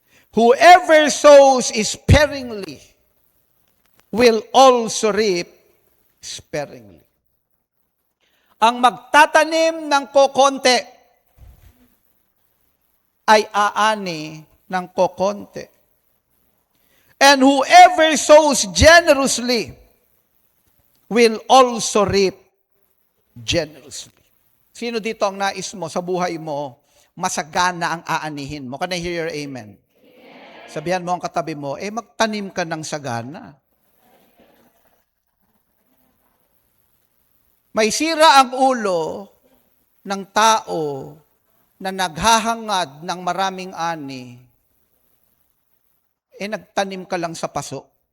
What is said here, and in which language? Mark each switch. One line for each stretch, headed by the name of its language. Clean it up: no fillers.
English: Whoever sows sparingly will also reap sparingly.
Filipino: Ang magtatanim ng kokonti ay aani ng kokonti.
English: And whoever sows generously will also reap generously.
Filipino: Sino dito ang nais mo sa buhay mo, masagana ang aanihin mo?
English: Can I hear your amen?
Filipino: Sabihan mo ang katabi mo, magtanim ka ng sagana. May sira ang ulo ng tao na naghahangad ng maraming ani, nagtanim ka lang sa paso.